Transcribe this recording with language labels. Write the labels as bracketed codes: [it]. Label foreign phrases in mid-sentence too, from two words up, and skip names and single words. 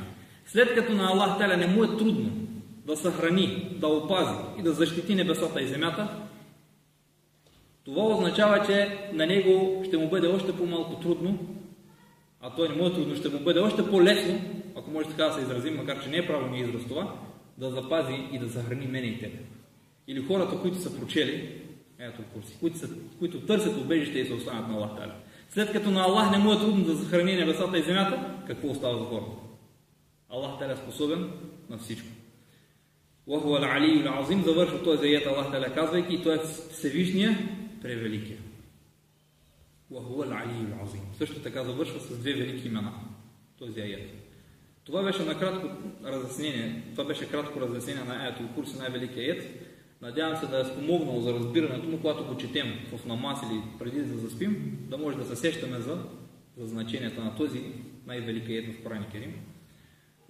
[bg] След като на [ar] الله تعالى [bg] не му е трудно да съхрани, да опази и да защити небесата и земята, това означава, че на него ще му бъде още по-малко трудно, а той не му е трудно, ще му бъде още по-лесно, ако може така да се изразим, макар че не е правилният израз това, да запази и да съхрани мене и тебе. Или хората, които са прочели Аятул Курси, които търсят убежище и се останат на [ar] الله تعالى. [bg] След като на Аллах не му е трудно да съхрани небесата и земята, какво остава за хората? [ar] الله تعالى [bg] е способен на всичко. [ar] وهو العلي العظيم, [bg] завършва този аят [ar] الله تعالى [bg] казвайки, и той е Всевишния, превеликия. [ar] وهو العلي العظيم. [bg] Също така завършва с две велики имена този аят. Това беше накратко разяснение, това беше кратко разяснение на Аятул Курси, най-великия аят. Надявам се да е спомогнал за разбирането му, когато го четем в намаз или преди да заспим, да може да се сещаме за значението на този най-велики аят в Коран и Керим.